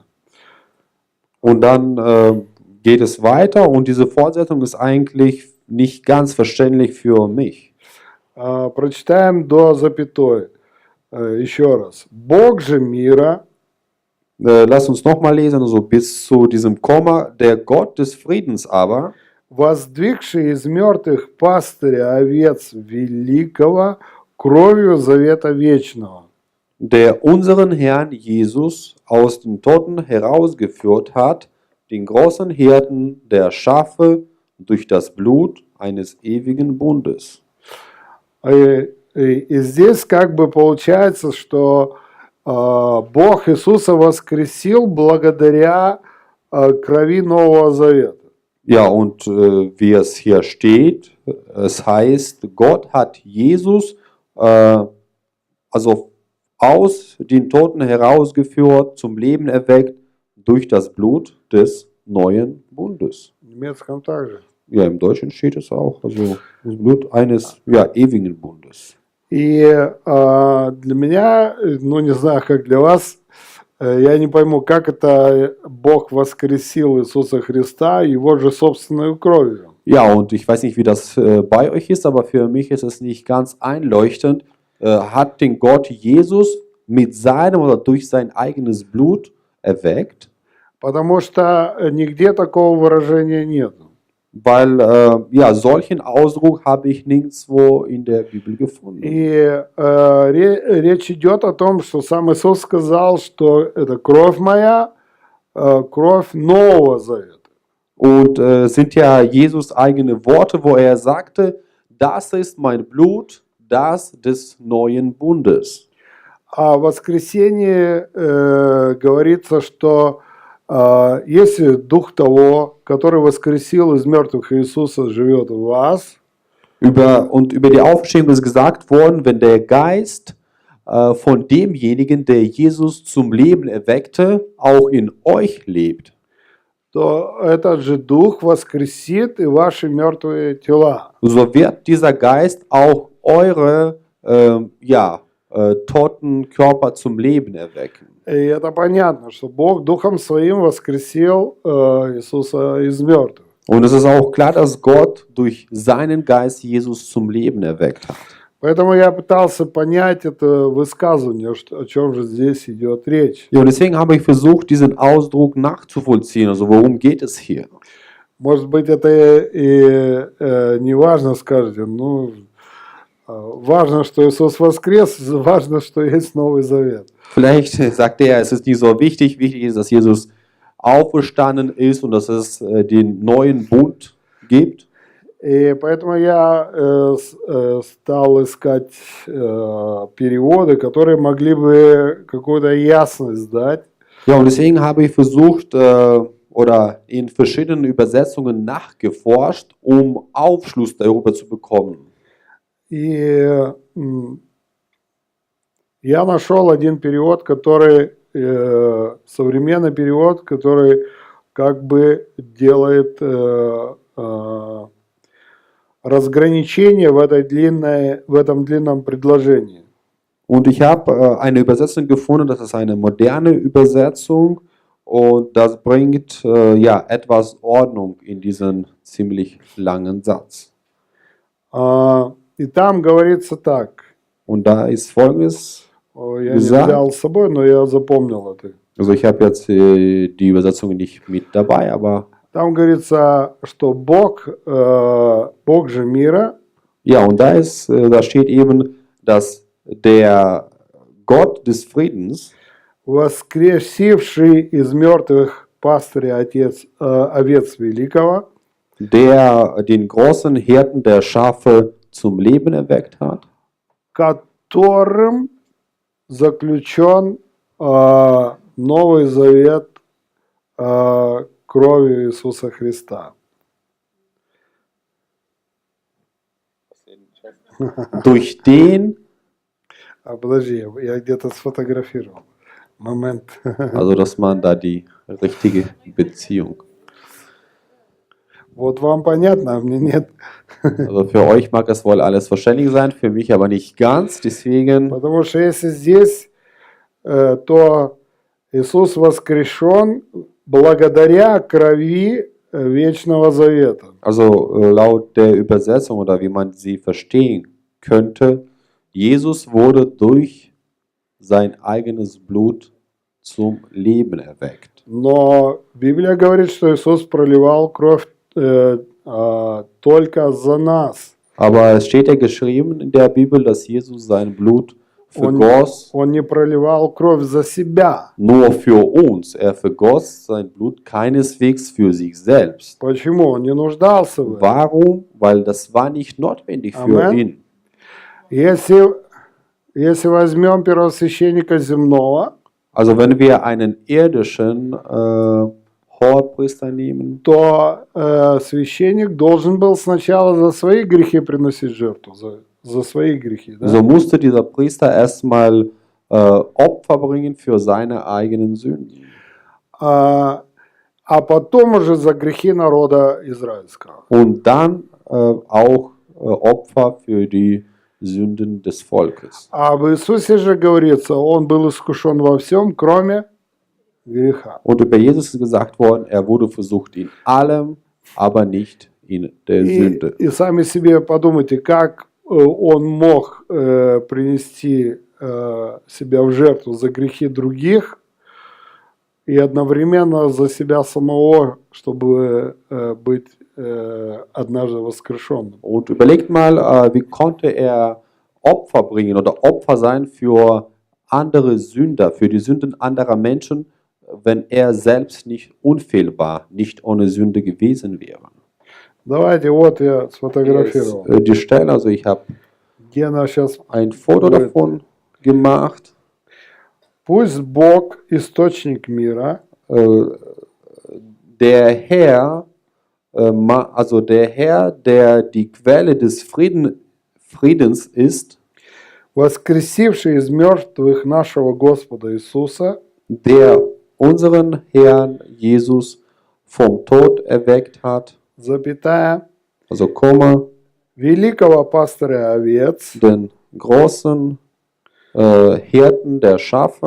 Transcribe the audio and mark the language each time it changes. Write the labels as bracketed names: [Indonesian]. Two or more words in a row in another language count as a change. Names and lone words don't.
[German] Und dann geht es weiter und diese Fortsetzung ist eigentlich nicht ganz verständlich für mich. [Russian] Прочитаем до запятой еще раз. Бог же мира. [German] Lass uns nochmal lesen, also bis zu diesem Komma. Der Gott des Friedens aber, [Russian] воздвигший из мертвых пастыря овец великого кровью завета вечного. [German] Der unseren Herrn Jesus aus den Toten herausgeführt hat, den großen Hirten der Schafe durch das Blut eines ewigen Bundes. [Russian] И здесь как бы получается, что Бог Иисуса воскресил благодаря крови Нового Завета. [German] Ja, und wie es hier steht, es heißt, Gott hat Jesus also aus den Toten herausgeführt, zum Leben erweckt durch das Blut des neuen Bundes. [Russian] В немецком также. [German] Ja, im Deutschen steht es auch, also das Blut eines ewigen Bundes. [Russian] И для меня, ну не знаю, как для вас, я не пойму, как это Бог воскресил Иисуса Христа Его же собственной кровью. [German] Ja, und ich weiß nicht, wie das bei euch ist, aber für mich ist es nicht ganz einleuchtend. Hat den Gott Jesus mit seinem oder durch sein eigenes Blut erweckt? [Russian] Потому что нигде такого выражения нет. [German] Weil solchen Ausdruck habe ich nirgendwo in der Bibel gefunden. [Russian] И речь идет о том, что сам Иисус сказал, что это кровь моя, кровь Нового Завета. [German] Und sind ja Jesus eigene Worte, wo er sagte, das ist mein Blut, das des neuen Bundes. [Russian] А в воскресенье говорится, что если Дух того, который воскресил из мертвых Иисуса, живет в вас, [German] Über die Auferstehung ist gesagt worden, wenn der Geist von demjenigen, der Jesus zum Leben erweckte, auch in euch lebt, [Russian] то этот же Дух воскресит и ваши мертвые тела. [German] so wird dieser Geist auch eure toten Körper zum Leben erwecken. [Russian] И это понятно, что Бог Духом Своим воскресил Иисуса из мертвых. [German] Und es ist auch klar, dass Gott durch seinen Geist Jesus zum Leben erweckt hat. [Russian] Поэтому я пытался понять это высказывание, о чем же здесь идет речь. [German] Ja, und deswegen habe ich versucht, diesen Ausdruck nachzuvollziehen. Also worum geht es hier? [Russian] Может быть, это и не важно, скажете, ну, важно, что Иисус воскрес, важно, что есть Новый Завет. [German] Vielleicht sagt er, es ist nicht so wichtig. Wichtig ist, dass Jesus auferstanden ist und dass es den neuen Bund gibt. [Russian] И поэтому я стал искать переводы, которые могли бы какую-то ясность дать. [German] Ja, und deswegen habe ich versucht oder in verschiedenen Übersetzungen nachgeforscht, um Aufschluss darüber zu bekommen. [Russian] И я нашел один перевод, который современный перевод, который как бы делает разграничение в этом длинном предложении. [German] Und ich habe eine Übersetzung gefunden, das ist eine moderne Übersetzung und das bringt etwas Ordnung in diesen ziemlich langen Satz. [Russian] И там говорится так. [German] Und da ist Folgendes [Russian] Я не [German] gesagt. [Russian] взял с собой, но я запомнил это. [German] Also ich habe jetzt die Übersetzung nicht mit dabei, aber [Russian] Там говорится, что Бог же мира, [German] ja, und da steht eben, dass der Gott des Friedens, [Russian] воскресивший из мертвых пастыря овец великого, [German] der den großen Hirten der Schafe zum Leben erweckt hat, [Russian] которым заключен Новый Завет кровью Иисуса Христа. [German] durch den, [Russian] Подожди, я где-то сфотографировал. Момент. [German] also dass man da die richtige Beziehung. [Russian] Вот вам понятно, а мне нет. [German] Also für euch mag es wohl alles verständlich sein, für mich aber nicht ganz. Deswegen, [Russian] Потому что если здесь, то Иисус воскрешен благодаря крови Вечного Завета. [German] also laut der Übersetzung oder wie man sie verstehen könnte, Jesus wurde durch sein eigenes Blut zum Leben erweckt. [Russian] Но Библия говорит, что Иисус проливал кровь только за нас. [German] Aber es steht ja geschrieben in der Bibel, dass Jesus sein Blut vergoss, [Russian] Он не проливал кровь за себя. [German] nur für uns. Er vergoss sein Blut keineswegs für sich selbst. [Russian] Почему? Он не нуждался в этом. [German] Warum? Weil das war nicht notwendig für Amen. ihn. [Russian] Если возьмем первосвященника земного, [German] Also wenn wir einen irdischen Hohepriester nehmen, [Russian] то священник должен был сначала за свои грехи приносить жертву, за свои грехи. Да? [German] so musste dieser Priester erstmal Opfer bringen für seine eigenen Sünden. [Russian] А потом уже за грехи народа израильского. [German] Und dann auch Opfer für die Sünden des Volkes. [Russian] А в Иисусе же говорится, он был искушен во всем, кроме греха. [German] Und über Jesus ist gesagt worden, er wurde versucht in allem, aber nicht in der Sünde. [Russian] И сами себе подумайте, как он мог принести себя в жертву за грехи других и одновременно за себя самого, чтобы быть однажды воскрешенным. [German] Und überlegt mal, wie konnte er Opfer bringen oder Opfer sein für andere Sünder, für die Sünden anderer Menschen, wenn er selbst nicht unfehlbar, nicht ohne Sünde gewesen wäre. [Russian] Давайте, вот я сфотографировал. [German] Die Stelle, also ich habe [Russian] Гена сейчас... [German] ein Foto davon gemacht. [Russian] Пусть Бог, источник мира, [German] Der Herr, also der Herr, der die Quelle des Friedens ist, [Russian] воскресивший из мертвых нашего Господа Иисуса, [German] der unseren Herrn Jesus vom Tod erweckt hat, [Russian] запятая, [German] also Komma, [Russian] великого пастыря овец, [German] den großen Hirten der Schafe,